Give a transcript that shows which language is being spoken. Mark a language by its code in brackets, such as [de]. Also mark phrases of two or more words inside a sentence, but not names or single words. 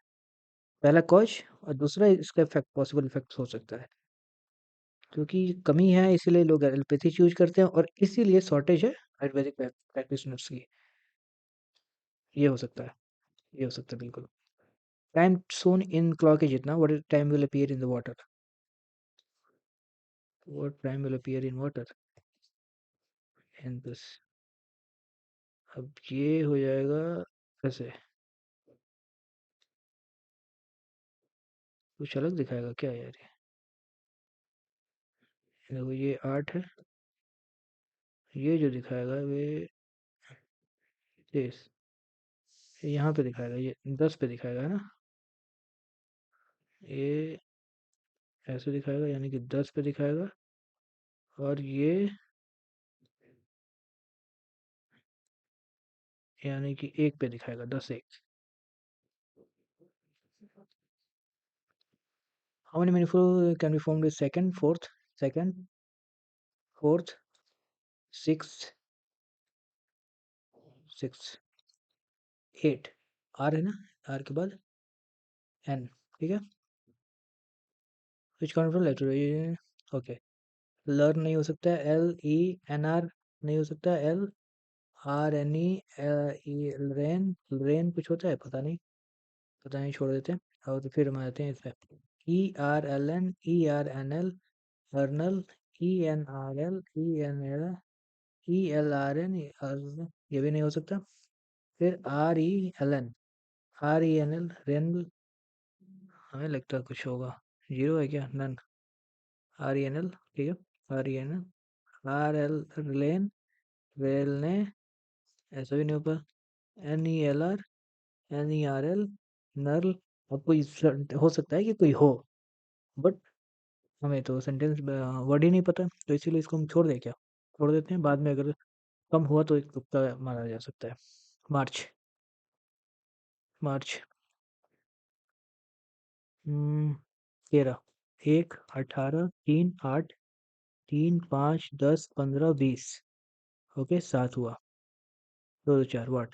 [hi] पहला कॉज और दूसरा इसका इफेक्ट [en] possible effect [hi] हो सकता है. क्योंकि कमी है इसीलिए लोग एलोपैथी यूज करते हैं और इसीलिए शॉर्टेज है [en] Ayurvedic practitioners [hi] की. ये हो सकता है. ये हो सकता है बिल्कुल. [en] time shown in clock [hi] है जितना. [en] What time will appear in the water. What time will appear in water and this. [hi] अब ये हो जाएगा कैसे. कुछ अलग दिखाएगा क्या यार ये. देखो ये 8 है. ये जो दिखाएगा वे ये यहाँ पे दिखाएगा. ये 10 पे दिखाएगा है ना. ये ऐसे दिखाएगा यानी कि 10 पे दिखाएगा. और ये यानी कि एक पे दिखाएगा 10 एक। [en] How many meaningful can be formed with second, fourth, six, eight. [hi] आर है ना, आर के बाद एन, ठीक है। [en] Which count letter, OK. [hi] लर्न नहीं हो सकता है, [en] L E N R [hi] नहीं हो सकता, [en] L R N E rain, rain [hi] कुछ होता है पता नहीं, छोड़ देते हैं। और तो फिर हम आते हैं इस पे, [en] E R L N, E R N L, ernal, E N R L, E N L, E L R N, [hi] ये भी नहीं हो सकता। फिर [en] R E L N, R E N L, rain, [hi] हमें लगता है कुछ होगा, जीरो है क्या, [en] none, R E N L, [hi] ठीक है, [en] R E N L, R L lane, rail ne, [hi] ऐसा भी नहीं होगा, [en] N E L R, N E R L, nurl. [hi] अब कोई हो सकता है कि कोई हो, बट हमें तो [en] sentence word [hi] ही नहीं पता, तो इसीलिए इसको हम छोड़ दें क्या, छोड़ देते हैं, बाद में अगर कम हुआ तो एक तुक्का मारा जा सकता है। [en] March, March, 13, 1, 18, 3, 8, 3, 5, 10, 15, 20, OK 7 हुआ, 2, 2, 4 watt।